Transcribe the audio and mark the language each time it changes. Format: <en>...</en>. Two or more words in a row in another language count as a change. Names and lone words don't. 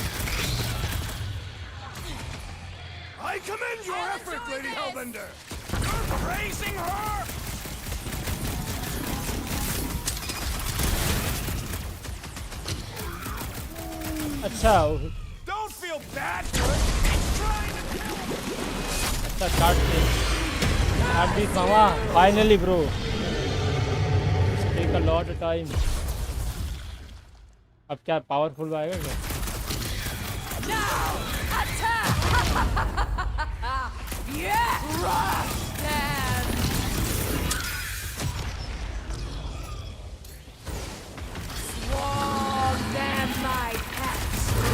<en>I commend your effort, Lady Hellbender! You're praising her?</en> <hi>अच्छा</hi> <en>Don't feel bad for it! It's trying to kill you!</en> <hi>अच्छा काट दे this मामा</hi> <en>finally bro take a lot of time</en> <hi>अब क्या पावरफुल आएगा क्या</hi> <en>Now, attack! Yeah! Crush them! Swarm them, my pets!</en>